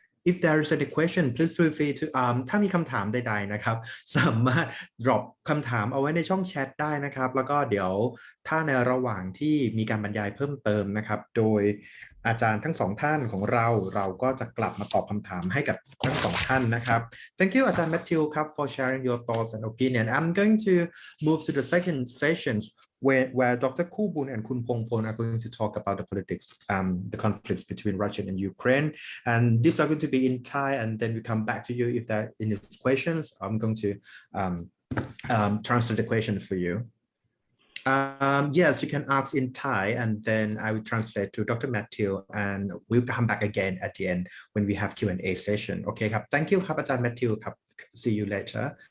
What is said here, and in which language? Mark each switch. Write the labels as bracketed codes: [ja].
[en] If there is any question, please feel free to [th] ถ้ามีคำถามใดๆนะครับสามารถ drop คำถามเอาไว้ในช่องแชทได้นะครับแล้วก็เดี๋ยวถ้าในระหว่างที่มีการบรรยายเพิ่มเติมนะครับโดยอาจารย์ทั้งสองท่านของเราก็จะกลับมาตอบคำถามให้กับทั้งสองท่านนะครับ [en] Thank you [th] อาจารย์ Matthew ครับ [en] for sharing your thoughts and opinion. I'm going to move to the second session where Dr. Kubun and Kun Pongpon are going to talk about the politics, the conflicts between Russia and Ukraine. And these are going to be in Thai, and then we come back to you if there are any questions. I'm going to translate the question for you. Yes, you can ask in Thai, and then I will translate to Dr. Matthew, and we'll come back again at the end when we have Q&A session. Okay, ครับ Thank you ครับอาจารย์ Matthew ครับ See you later.